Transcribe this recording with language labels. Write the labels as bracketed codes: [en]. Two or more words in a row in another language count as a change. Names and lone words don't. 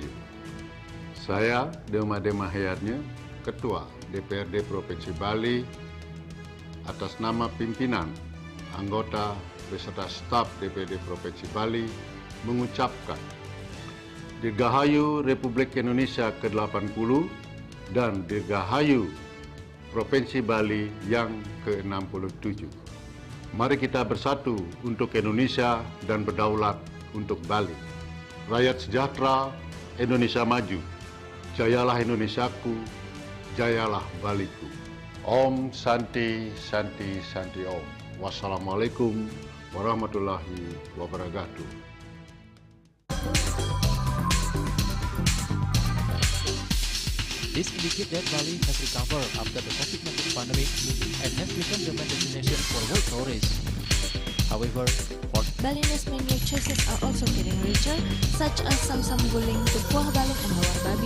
[id] Saya Demade Mahayatnya, Ketua DPRD Provinsi Bali, atas nama pimpinan, anggota, beserta staf DPRD Provinsi Bali, mengucapkan Dirgahayu Republik Indonesia ke-80 dan Dirgahayu Provinsi Bali yang ke-67. Mari kita bersatu untuk Indonesia dan berdaulat untuk Bali. Rakyat sejahtera, Indonesia maju. Jayalah Indonesiaku, jayalah Baliku. [sa] Om Santi Santi Santi Om. [ar] والسلام عليكم ورحمة الله وبركاته. [en] This indicates that Bali has recovered after the COVID-19 pandemic and has become the main destination for world tourists. However, Balinese menu choices are also getting richer, such as Samsam Guling, Tupuah Balik, and Hawar Babi.